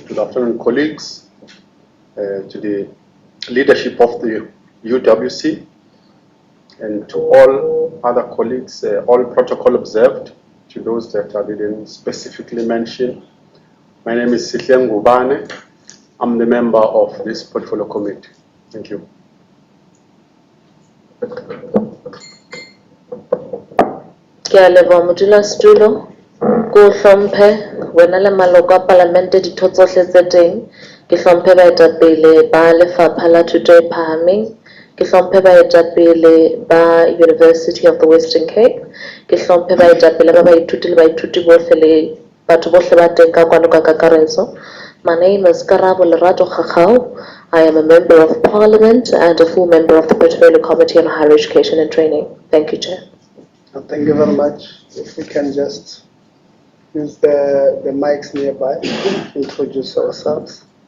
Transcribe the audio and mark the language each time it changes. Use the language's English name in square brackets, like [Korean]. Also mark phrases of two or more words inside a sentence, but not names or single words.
[English] Good afternoon, colleagues. To the leadership of the UWC and to all other colleagues, all protocol observed. To those that I didn't specifically mention, my name is Sihle Ngubane. I'm the member of this portfolio committee. Thank you. [Southern Sotho] Ke leboha modulasetulo ko hlomphe wena le maloko a palamente ditho tsohle tse teng ke hlomphe baetapele ba lefapha la thuto e phahameng ke hlomphe baetapele ba University of the Western Cape ke hlomphe baetapele ba baithuti le baithuti bohle le batho bohle ba teng ka kwano ka kakaretso. [English] My name is Karabo Lerato Khakau. I am a member of Parliament and a full member of the Portfolio Committee on Higher Education and Training. Thank you, Chair. Thank you very much. If we can just use the mics nearby, introduce ourselves.